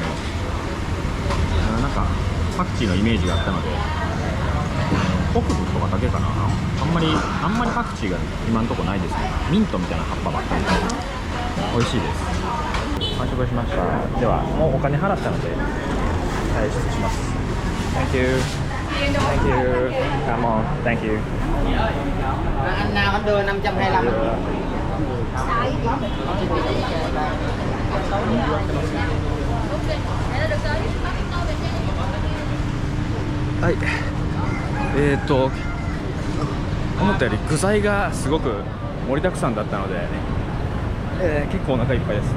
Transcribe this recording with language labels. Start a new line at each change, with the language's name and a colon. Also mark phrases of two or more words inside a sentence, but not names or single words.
Japanese: なんかパクチーのイメージがあったので、北部とかだけかな、あんまりパクチーが今のところないですね。ミントみたいな葉っぱばっかりで美味しいです。完食しました。ではもうお金払ったので退出します。
English: Thank you. Thank you. Come on. Thank you.
Vietnamese: Anh nào anh đưa 525.
Japanese: はい。思ったより具材がすごく盛りだくさんだったので、結構お腹いっぱいです。